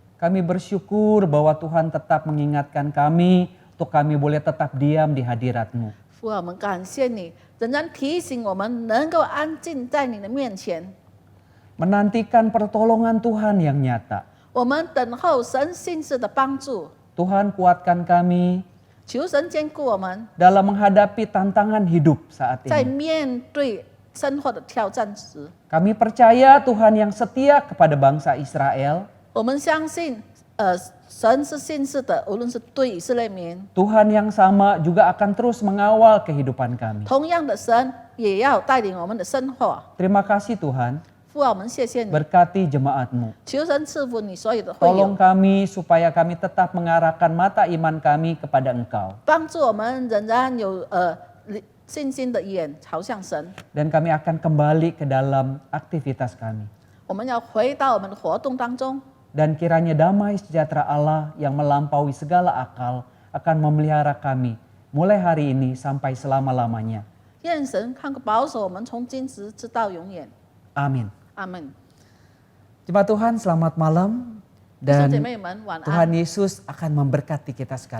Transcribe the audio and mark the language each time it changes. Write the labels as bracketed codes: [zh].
[id] Kami bersyukur bahwa Tuhan tetap mengingatkan kami untuk kami boleh tetap diam di hadirat-Mu. [zh] 父啊，我们感谢你，仍然提醒我们能够安静在你的面前。 [id] Menantikan pertolongan Tuhan yang nyata. [zh] 我们等候神信实的帮助， [id] Tuhan kuatkan kami [zh] 求神坚固我们， [id] dalam menghadapi tantangan hidup saat [zh] 在 [id] ini. [zh] 面对生活的挑战时， [id] Kami percaya Tuhan yang setia kepada bangsa Israel, [zh] 我们相信，神是信实的，无论是对以色列民， [id] Tuhan yang sama juga akan terus mengawal kehidupan kami. [zh] 同样的神也要带领我们的生活。 [id] Terima kasih Tuhan, [zh] 父啊，我们谢谢你， [id] berkati jemaat-Mu. [zh] 求神赐福你所有的会 [id] Tolong [zh] 友， [id] kami supaya kami tetap mengarahkan mata iman kami kepada Engkau. [zh] 帮助我们仍然有信心的眼朝向神。 [id] Dan kami akan kembali ke dalam aktivitas kami. [zh] 我们要回到我们的活动当中， [id] Dan kiranya damai sejahtera Allah yang melampaui segala akal akan memelihara kami mulai hari ini sampai selama-lamanya. [zh] 愿神看顾保守我们从今时直到永远。 [id] Amin. [zh] 阿门。 [id] Jemaat Tuhan, selamat malam. [zh] 弟兄姐 [id] Dan [zh] 妹们晚 [id] Tuhan [zh] 安， [id] Yesus akan memberkati kita sekalian.